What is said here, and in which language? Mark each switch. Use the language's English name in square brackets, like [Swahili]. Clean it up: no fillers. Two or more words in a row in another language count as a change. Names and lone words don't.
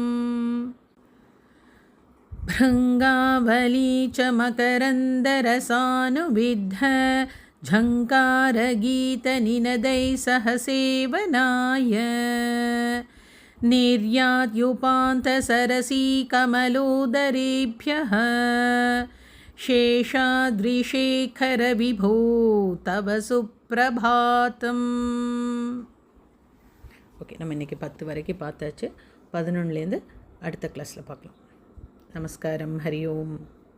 [Sanskrit] भृङ्गावली च मकरन्दरसानुविद्ध झङ्कारगीतनिनदैः सह सेवनाय निर्यात्युपान्तसरसीकमलोदरेभ्यः शेषाद्रिशेखरविभो तव सुप्रभातम्. [Tamil] ஓகே, நம்ம இன்றைக்கி 10 வரைக்கும் பார்த்தாச்சு. 11லேருந்து அடுத்த கிளாஸில் பார்க்கலாம். நமஸ்காரம். ஹரி ஓம்.